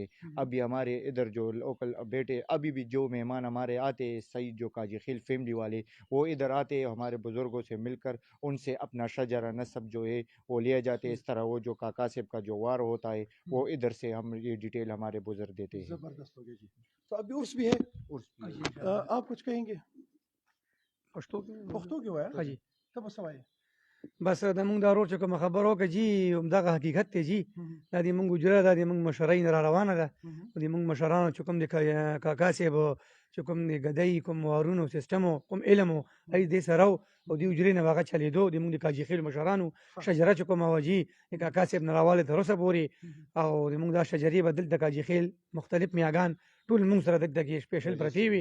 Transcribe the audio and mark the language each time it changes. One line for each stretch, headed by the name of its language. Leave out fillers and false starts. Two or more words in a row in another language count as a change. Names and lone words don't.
Urdu: ابھی ہمارے ادھر جو لوکل بیٹے، ابھی بھی جو مہمان ہمارے آتے ہیں، سعید جو کاجی خیل فیملی والے، وہ ادھر آتے ہمارے بزرگوں سے مل کر ان سے اپنا شجرہ نسب جو ہے وہ لیا جاتے. اس طرح وہ جو کاکا صاحب کا جو وار ہوتا ہے وہ ادھر سے ہم یہ ڈیٹیل ہمارے بزرگ دیتے ہیں. زبردست ہو گیا جی. تو ابھی عرس بھی ہے، آپ کچھ کہیں گے؟
Pashto: پښتو کې وایه حاجی ته به څه وایې؟ بس د مونږ دا ورور چې کوم خبرو کې جی همدغه حقیقت ته جی دا د مونږ اجره دا د مونږ مشرین را روانه ده. د مونږ مشرانو چې کوم د کاکا صاحب چې کوم د ګدۍ کوم وارونو سیستم کوم علم ای دې سره او د اجرې نه واغه چلیدو د مونږ د کاجی خیل مشرانو شجره چې کوم واجی د کاکا صاحب نه راواله تر اوسه پورې، او د مونږ دا شجرې بدل د کاجی خیل مختلف میاګان ټول مونږ سره دغه سپیشل پرتی وي.